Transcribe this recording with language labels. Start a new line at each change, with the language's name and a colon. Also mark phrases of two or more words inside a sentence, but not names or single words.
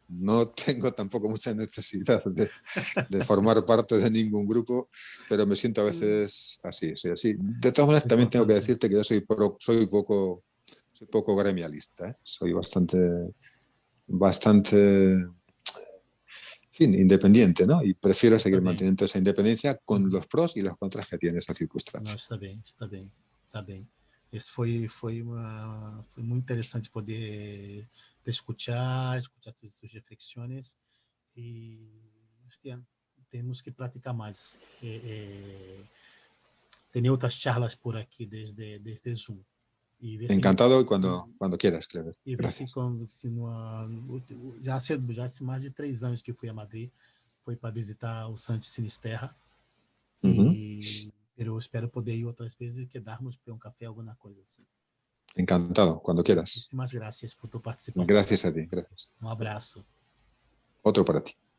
Spanish: No tengo tampoco mucha necesidad de formar parte de ningún grupo, pero me siento a veces así, sí, así. De todas maneras, también tengo que decirte que yo soy poco gremialista, ¿eh? Soy bastante fin, independiente, ¿no? Y prefiero seguir manteniendo esa independencia con los pros y los contras que tiene esa
Portuguese: Não,
Spanish: circunstancia.
Portuguese: está bem, está bem, está bem. Esse foi muito interessante poder te escutar suas reflexões e hostia, temos que praticar mais. Tem outras charlas por aqui desde Zoom. E ver se
Spanish: Encantado y cuando quieras, Clever.
Portuguese: e ver se
Spanish: Gracias.
Portuguese: quando se já há mais de 3 anos que fui a Madrid, foi para visitar o Santi Sinisterra. E eu espero poder ir outras vezes e quedarmos para um café, alguma coisa assim.
Spanish: Encantado, cuando quieras. Muchísimas gracias por tu participação. Gracias a ti, gracias.
Portuguese: Um abraço.
Spanish: Otro para ti.